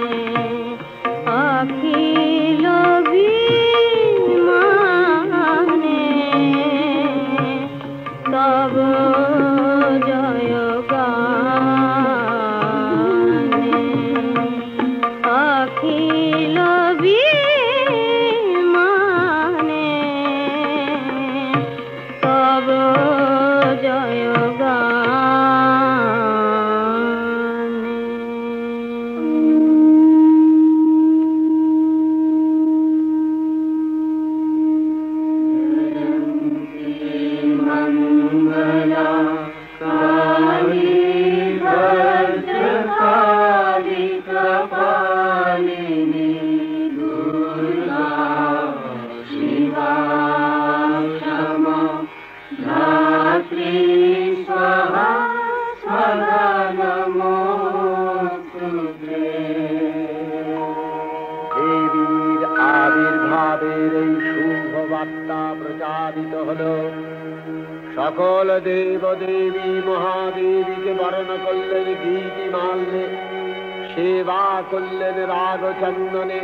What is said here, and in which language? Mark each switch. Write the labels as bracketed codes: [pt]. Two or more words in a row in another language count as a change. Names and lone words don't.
[bn] আখিল বিমানে তব জয় গানে আখিল বিমানে তব জয় [sa] मंगला काली भद्रकाली कपालिनी दुर्गा शिवा क्षमा धात्री स्वाहा स्वाहा नमोस्तुते। [bn] দেবীর আবির্ভাবের এই শুভ বার্তা প্রচারিত হল। সকল দেব দেবী মহাদেবীকে বরণ করলেন গীতিমাল্যে, সেবা করলেন রাগচন্দনে।